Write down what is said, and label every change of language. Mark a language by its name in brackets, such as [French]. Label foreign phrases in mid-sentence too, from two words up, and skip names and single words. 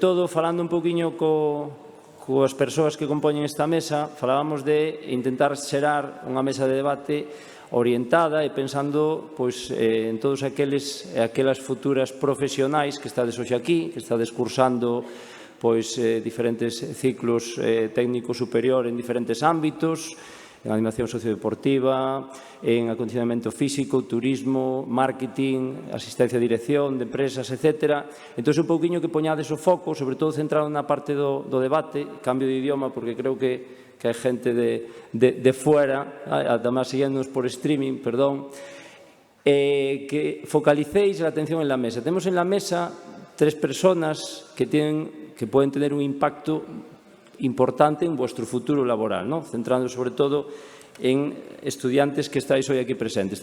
[Galician] todo, falando un poquinho coas persoas que compoñen esta mesa, falábamos de intentar xerar unha mesa de debate orientada e pensando en todos aquelas futuras profesionais que estades hoxe aquí, que estades cursando diferentes ciclos técnicos superior en diferentes ámbitos, en animación sociodeportiva, en acondicionamento físico, turismo, marketing, asistencia e dirección de empresas, etc. Entón, un pouquiño que poñades o foco, sobre todo centrado na parte do debate, cambio de idioma, porque creo que hai xente de fuera, [Spanish] además siguiéndonos por streaming, que focalicéis la atención en la mesa. Tenemos en la mesa 3 personas que pueden tener un impacto importante en vuestro futuro laboral, centrando sobre todo en estudiantes que estáis hoy aquí presentes.